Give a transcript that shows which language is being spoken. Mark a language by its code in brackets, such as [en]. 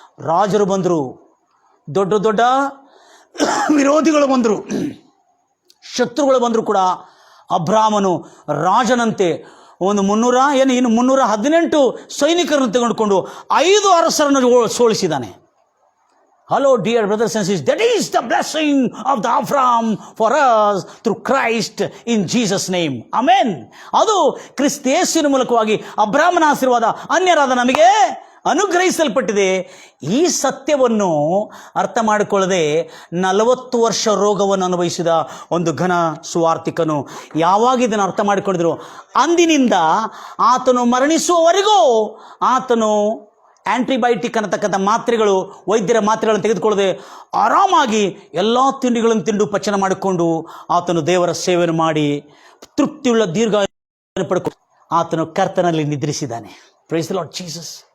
[kn] ರಾಜರು ಬಂದರು, ದೊಡ್ಡ ದೊಡ್ಡ ವಿರೋಧಿಗಳು ಬಂದರು, ಶತ್ರುಗಳು ಬಂದರೂ ಕೂಡ ಅಬ್ರಾಮನು ರಾಜನಂತೆ ಒಂದು 318 ಸೈನಿಕರನ್ನು ತೆಗೆದುಕೊಂಡು 5 ಅರಸರನ್ನು ಸೋಲಿಸಿದ್ದಾನೆ. [en] Hello dear brothers and sisters, that is the blessing of the Abraham for us through Christ in Jesus name. Amen. [kn] ಅದು ಕ್ರಿಸ್ತ ಯೇಸುವಿನ ಮೂಲಕವಾಗಿ ಅಬ್ರಾಮನ ಆಶೀರ್ವಾದ ಅನ್ಯರಾದ ನಮಗೆ ಅನುಗ್ರಹಿಸಲ್ಪಟ್ಟಿದೆ. ಈ ಸತ್ಯವನ್ನು ಅರ್ಥ ಮಾಡಿಕೊಳ್ಳದೆ 40 ವರ್ಷ ರೋಗವನ್ನು ಅನುಭವಿಸಿದ ಒಂದು ಘನ ಸುವಾರ್ತಿಕನು ಯಾವಾಗ ಇದನ್ನು ಅರ್ಥ ಮಾಡಿಕೊಂಡಿದ್ರು, ಅಂದಿನಿಂದ ಆತನು ಮರಣಿಸುವವರೆಗೂ ಆತನು ಆಂಟಿಬಯೋಟಿಕ್ ಅನ್ನತಕ್ಕಂಥ ಮಾತ್ರೆಗಳು, ವೈದ್ಯರ ಮಾತ್ರೆಗಳನ್ನು ತೆಗೆದುಕೊಳ್ಳದೆ ಆರಾಮಾಗಿ ಎಲ್ಲ ತಿಂಡಿಗಳನ್ನು ತಿಂದು ಪಚನ ಮಾಡಿಕೊಂಡು ಆತನು ದೇವರ ಸೇವೆಯನ್ನು ಮಾಡಿ ತೃಪ್ತಿಯುಳ್ಳ ದೀರ್ಘಾಯು ಪಡ್ಕೊಂಡು ಆತನು ಕರ್ತನಲ್ಲಿ ನಿದ್ರಿಸಿದ್ದಾನೆ. [en] Praise the Lord Jesus.